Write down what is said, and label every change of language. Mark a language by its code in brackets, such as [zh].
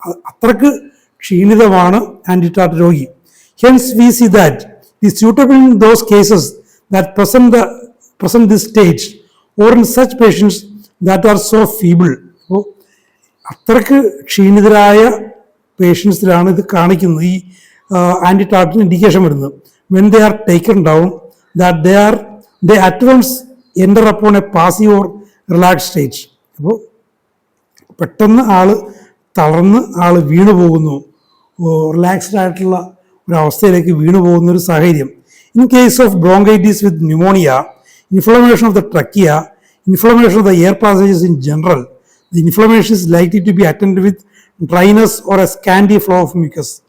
[ml] അത്രക്ക് ക്ഷീണിതമാണ് ആൻറ്റിറ്റാർട്ട് രോഗി. [en] Hence we see that it is suitable in those cases that present this stage or in such patients that are so feeble. [ml] അപ്പോൾ അത്രക്ക് ക്ഷീണിതരായ പേഷ്യൻസിലാണ് ഇത് കാണിക്കുന്നത്, ഈ ആൻറ്റിറ്റാർട്ടിന് indication വരുന്നത്. [en] When they are taken down that they at once enter upon a passive or relaxed stage. [ml] അപ്പോൾ പെട്ടെന്ന് തളർന്ന് വീണു പോകുന്നു, റിലാക്സ്ഡ് ആയിട്ടുള്ള ഒരവസ്ഥയിലേക്ക് വീണു പോകുന്ന ഒരു സാഹചര്യം. In case of bronchitis with pneumonia, [en] inflammation of the trachea, inflammation of the air passages in general, the inflammation is likely to be attended with dryness or a scanty flow of mucus.